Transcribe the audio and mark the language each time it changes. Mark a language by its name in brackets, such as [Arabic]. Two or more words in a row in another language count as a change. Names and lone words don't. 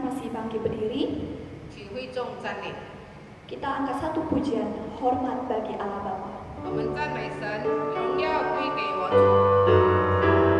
[Malay] masih bangkit berdiri, [Chinese] 请会众站立。 [Malay] kita angkat satu pujian hormat bagi Allah Bapa. [Chinese] 我们赞美神，荣耀归给我主。